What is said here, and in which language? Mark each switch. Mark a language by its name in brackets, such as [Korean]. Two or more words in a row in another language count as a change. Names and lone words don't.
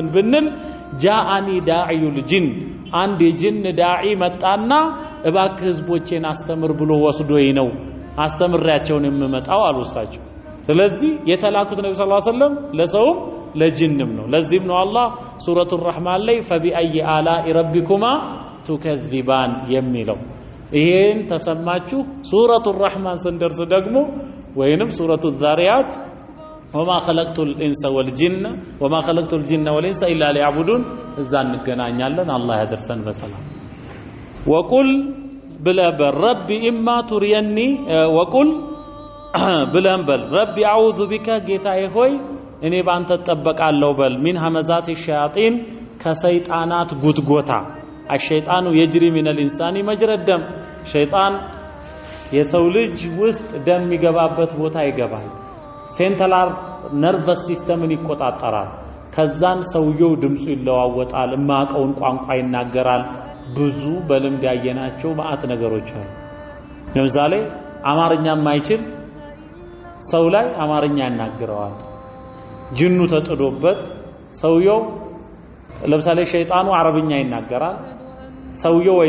[Amharic] ብንል [Arabic] جاءني داعي الجن [Amharic] አንድ የጂን ዳዒ መጣና እባክህ ህዝቦቼን አስተምር ብሎ ወስዶይ ነው አስተምሪያቸውን የምመጣው አሉሳቸው ስለዚህ የተላኩት ነብዩ [Arabic] صلى الله عليه وسلم [Amharic] ለሰውም ለጅንም ነው ለዚህም ነው አላህ ሱረቱር ረህማን ላይ [Arabic] فبأي آلاء ربكما تكذبان [Amharic] የሚለው ይሄን ተሰማችሁ ሱረቱር ረህማን ስንደርስ ደግሞ ወይንም ሱረቱዝ ዛሪያት وما [Arabic] خلقت الانس والجن وما خلقت الجن والانس الا ليعبدون [Amharic] እዛ እንገናኛለን አላህ ያደርሰን በሰላም [Arabic] وقل بلا ربي اما تريني وقل بلان بل ربي اعوذ بك [Amharic] ጌታዬ ሆይ እኔ ባንተ ተጠበቃለሁ በል [Arabic] من همزات الشياطين [Amharic] ከሰይጣናት ጉትጎታ [Arabic] الشيطان يجري من الانسان مجرى الدم [Amharic] ሸይጣን የሰው ልጅ ውስጥ ደም የሚገባበት ቦታ ይገባል [English] central nervous system [Amharic] ይቆጣጠራል ከዛን ሰውየው ድምጹ ይለዋወጣል ማቀውን ቋንቋ ይናገራል ብዙ በልምድ ያየናቸው ማአት ነገሮች አሉ። ለምሳሌ አማርኛ የማይችል ሰው ላይ አማርኛ ያናግረዋል። ጅኑ ተጥዶበት ሰውየው ለምሳሌ ሸይጣኑ አረብኛ ይናገራል። ሰውየው ወይ